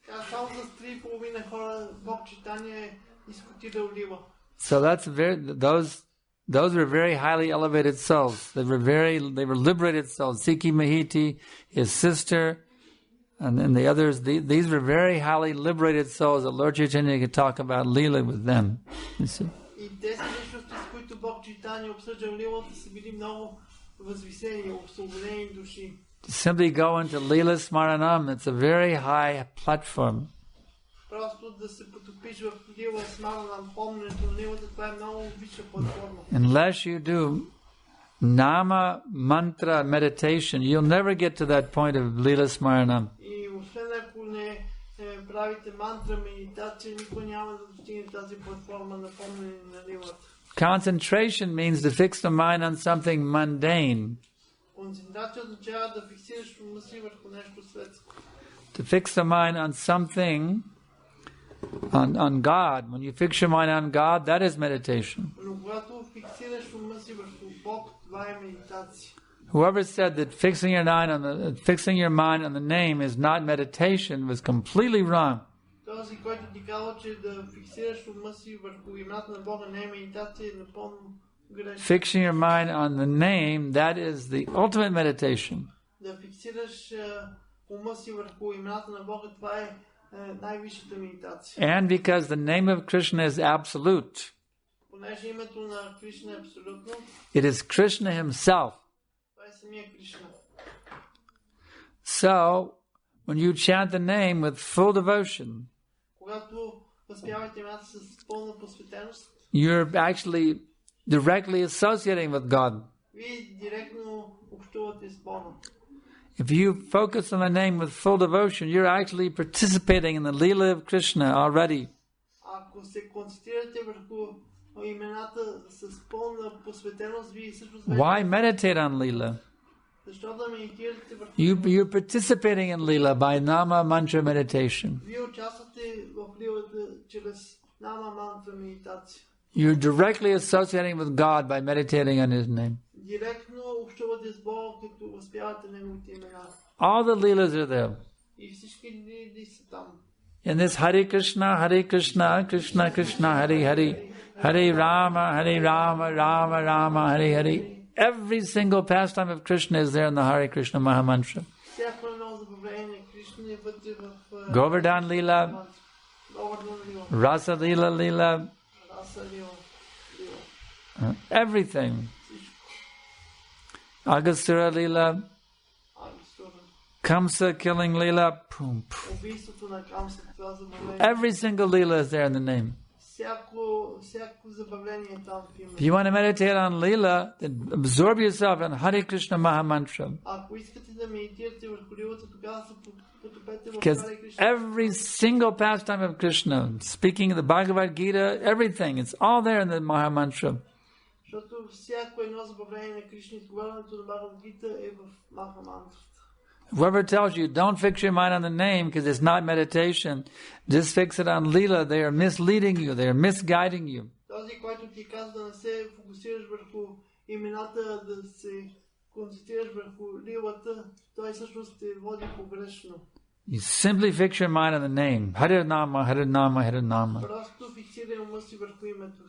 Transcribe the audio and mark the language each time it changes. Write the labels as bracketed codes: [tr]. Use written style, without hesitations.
[bg] Само с 3,5 хора Бог Чайтаня е дискутирал Лила. [en] So that's those were very highly elevated souls. They were liberated souls. Sikhi Mahiti, his sister, and then the others. These were very highly liberated souls that Lord Chaitanya could talk about Leela with them. You see? [bg] И тези личности, с които Бог Чайтаня обсъждал Лилата, са били много възвисени, освободени души. [en] To simply go into Leela Smaranam, it's a very high platform. [bg] Просто да се потопиш в Лила Смаранам, помненето на Лилата, това е много висша платформа. [en] Unless you do Nama mantra meditation, you'll never get to that point of Leela Smaranam. [bg] И освен ако не правите мантра медитация, никой няма да достигне тази платформа на помнене на Лилата. [en] Concentration means to fix the mind on something mundane. [bg] Концентрация означава да фиксираш ума си върху нещо светско. [en] To fix the mind on something, on God. When you fix your mind on God, that is meditation. [bg] Но когато фиксираш ума си върху Бог, това е медитация. [en] Whoever said that fixing your mind on the name is not meditation was completely wrong. [bg] Този, който ти казва, че да фиксираш ума си върху имената на Бога не е медитация, е напълно грешно. [en] Fixing your mind on the name, that is the ultimate meditation. [bg] Да фиксираш ума си върху имената на Бога, това е най-висшата медитация. [en] And because the name of Krishna is absolute, [bg] Понеже името на Кришна е абсолютно, [en] it is Krishna himself. [bg] това е самия Кришна. [en] So, when you chant the name with full devotion, [bg] Когато възпявате имената с пълна посветеност, [en] you're actually directly associating with God. [bg] вие директно общувате с Бога. [en] If you focus on the name with full devotion, you're actually participating in the Leela of Krishna already. [bg] Ако се концентрирате върху имената с пълна посветеност, вие също [en] Why meditate on Leela? [bg] Защо да медитирате върху [en] You're participating in Leela by Nama Mantra meditation. [bg] Вие участвате в Лилата чрез Нама мантра медитация. [en] You're directly associating with God by meditating on His name. [bg] Директно общувате с Бога, като възпявате Неговите имена. [en] All the Leelas are there. [bg] И всички лили са там. [en] In this [sa] Hare Krishna, Krishna Krishna, Hare Hare, Hare Rama, Rama Rama, Hare Hare. [en] Every single pastime of Krishna is there in the Hare Krishna Mahamantra. [bg] Всяко едно забавление на Кришна е вътре в [en] Govardhan Leela, Govardhan Lila, Rasa Leela, Rasa Lila, everything. Agasura Leela, Kamsa killing Leela, [bg] убийството на Камса, това забавление. [en] every single Leela is there in the name. [bg] Всяко забавление е там в името. [en] If you want to meditate on Leela, then absorb yourself in Hare Krishna Mahamantra. [bg] Ако искате да медитирате върху Лилата, тогава се потопете в [en] Because [bg] Харе Кришна. [en] every single pastime of Krishna, speaking of the Bhagavad Gita, everything, it's all there in the Mahamantra. [bg] Защото всяко едно забавление на Кришна, изговарянето на Бхагавад-гита е в Маха мантрата. [en] Whoever tells you, don't fix your mind on the name because it's not meditation, just fix it on Leela, they are misleading you, they are misguiding you. [bg] Този, който ти казва да не се фокусираш върху имената, да се концентрираш върху лилата, той всъщност те води погрешно. [en] You simply fix your mind on the name. Hare Nama, Hare Nama, Hare Nama. [bg] Просто фиксирай ума си върху името.